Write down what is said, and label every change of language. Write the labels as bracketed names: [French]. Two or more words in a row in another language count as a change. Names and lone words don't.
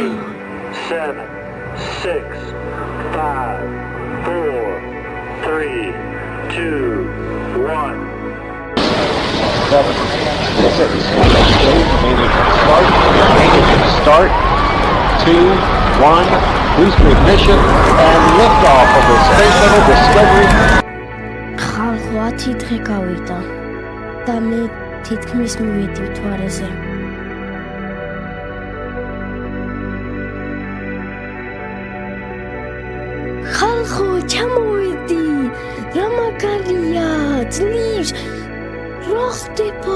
[English] 8, 7, 6, 5, 4, 3, 2, 1. Start. 2, 1. Booster ignition and liftoff of the Space Shuttle Discovery. [Georgian] ხალხო, 10 დღე გავიდა და მე თითქმის მივედი მთვარეზე. ხალხო, ჩამოვედი. რა მაგარია, ძლივს. რა ხდება?